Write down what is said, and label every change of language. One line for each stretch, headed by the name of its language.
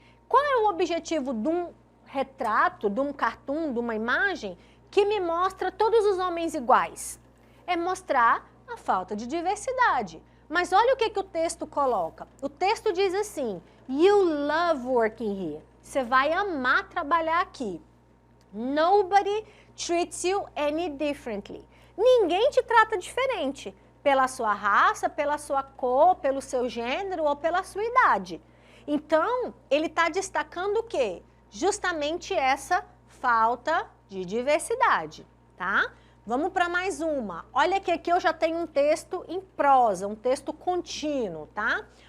Portuguese: Qual é o objetivo de um retrato, de um cartoon, de uma imagem que me mostra todos os homens iguais? É mostrar a falta de diversidade. Mas olha o que o texto coloca. O texto diz assim,
English: you love working here.
Portuguese: Você vai amar trabalhar aqui.
English: Nobody treats you any differently.
Portuguese: Ninguém te trata diferente pela sua raça, pela sua cor, pelo seu gênero ou pela sua idade. Então, ele está destacando o quê? Justamente essa falta de diversidade, tá? Vamos para mais uma. Olha que aqui eu já tenho um texto em prosa, um texto contínuo, tá?